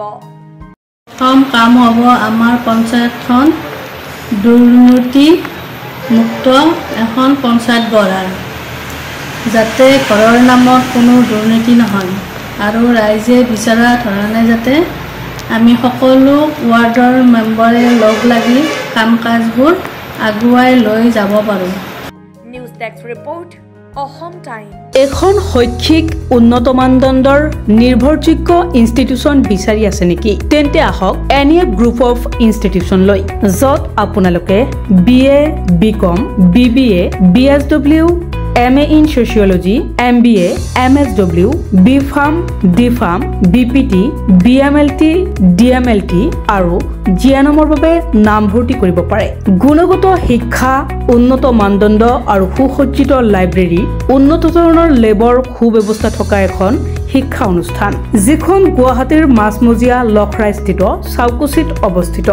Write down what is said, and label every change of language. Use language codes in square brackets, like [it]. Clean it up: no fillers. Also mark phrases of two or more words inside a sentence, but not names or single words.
[as] প্ৰথম কাম হ'ব আমাৰ পঞ্চায়তখন দুৰ্নীতিমুক্ত এখন পঞ্চায়ত গঢ়াৰ, যাতে ঘৰৰ নামত কোনো দুৰ্নীতি নহয় আৰু ৰাইজে বিচৰা ধৰণে যাতে আমি সকলো ৱাৰ্ডৰ মেম্বাৰে লগ লাগি কাম কাজবোৰ আগুৱাই লৈ যাব পাৰোঁ। [en] News Desk Report, অসম টাইম। [as] এখন শৈক্ষিক উন্নত মানদণ্ডৰ নিৰ্ভৰযোগ্য ইনষ্টিটিউচন বিচাৰি আছে নেকি? তেন্তে আহক এনিয়া গ্ৰুপ অফ ইনষ্টিটিউচন লৈ, য'ত আপোনালোকে BA, BCom, BBA, BSW [en] MA in Sociology, [as] MBA, MSW, BPharm, DPharm, BPT, BMLT, DMLT আৰু জিয়ানমৰ বাবে নামভৰ্তি কৰিব পাৰে। গুণগত শিক্ষা, উন্নত মানদণ্ড আৰু সুসজ্জিত লাইব্ৰেৰী, উন্নত ধৰণৰ লেবৰ সুব্যৱস্থা থকা এখন শিক্ষা অনুষ্ঠান, যিখন গুৱাহাটীৰ মাছমজিয়া লখৰাস্থিত চাউকুচিত অৱস্থিত।